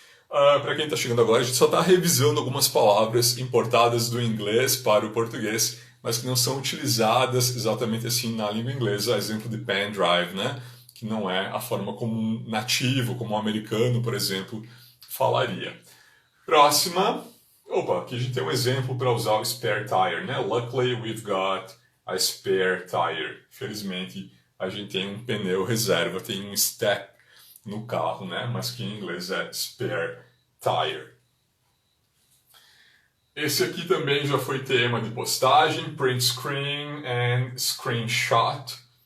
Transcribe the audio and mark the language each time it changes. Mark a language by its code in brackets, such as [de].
[pt] Para quem está chegando agora, a gente só está revisando algumas palavras importadas do inglês para o português, mas que não são utilizadas exatamente assim na língua inglesa, exemplo de pen drive, né? Que não é a forma como um nativo, como um americano, por exemplo, falaria. Próxima. Opa, aqui a gente tem um exemplo para usar o spare tire, né? [en] Luckily we've got a spare tire. [pt] Felizmente a gente tem um pneu reserva, tem um step no carro, né? Mas que em inglês é spare tire. Esse aqui também já foi tema de postagem, print screen and screenshot.